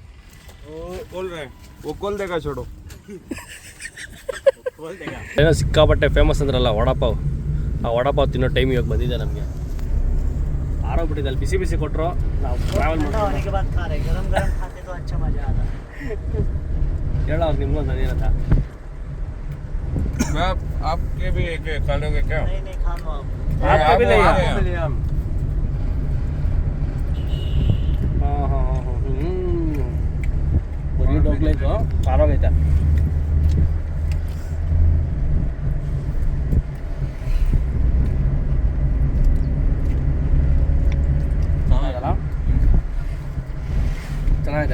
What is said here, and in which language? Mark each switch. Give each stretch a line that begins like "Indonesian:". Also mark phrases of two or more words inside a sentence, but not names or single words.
Kannada: ಏನೋ ಸಿಕ್ಕಾಪಟ್ಟೆ ಫೇಮಸ್ ಅಂದ್ರಲ್ಲ ವಡಾಪಾವ್. ಆ ವಡಾಪಾವ್ ತಿನ್ನೋ ಟೈಮ್ ಇವಾಗ ಬಂದಿದೆ ನಮಗೆ. ಆರೋಗ್ಬಿಟ್ಟಿದೆ. ಅಲ್ಲಿ ಬಿಸಿ ಬಿಸಿ ಕೊಟ್ಟರು ನಾವು ಟ್ರಾವೆಲ್ ಹೇಳೋ ಅವ್ರು ನಿಮ್ಗೊಂದು ಅದೇನಂತ
Hindi: आपके भी एक खा लोगे क्या? आपका भी नहीं है? हम
Kannada: ಪುರಿ ಡೋಗ್ಲೇದು ಖಾರಾಗೈತೆ. ಚೆನ್ನಾಗಿದೆ.